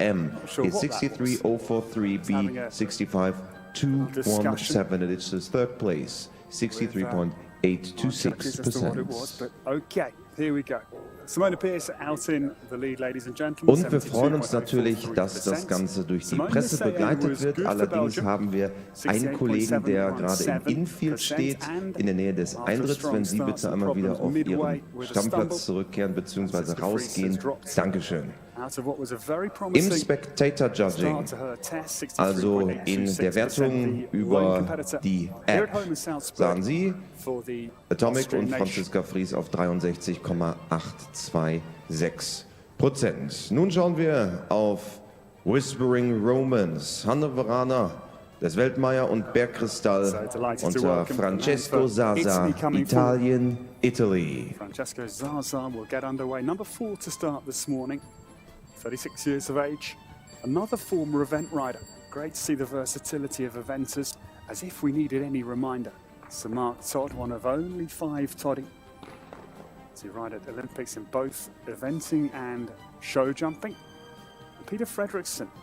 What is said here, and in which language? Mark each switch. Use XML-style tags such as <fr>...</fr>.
<en>M is 63.043, B 65.217, and it's his third place, 63.826%. Okay, here we go. Simone Pearce out in the lead, ladies and gentlemen.</en> <de>Und wir freuen uns natürlich, dass das Ganze durch die Presse begleitet wird. Allerdings haben wir einen Kollegen, der gerade im Infield steht, in der Nähe des Eintritts. Wenn Sie bitte einmal wieder auf Ihren Stammplatz zurückkehren bzw. rausgehen. Dankeschön. Im Spectator Judging, also in der Wertung über die App, sahen Sie Atomic und Franziska Friese auf 63,826%. Nun schauen wir auf Whispering Romance, Hannoveraner des Weltmeier- und Bergkristall unter Francesco Zaza, Italien, Italy.</de> <en>Francesco Zaza will get underway. Number 4 to start this morning, 36 years of age, another former event rider. Great to see the versatility of eventers, as if we needed any reminder. Sir Mark Todd, one of only 5 toddy to ride at Olympics in both eventing and show jumping. And Peter Fredriksson.</en>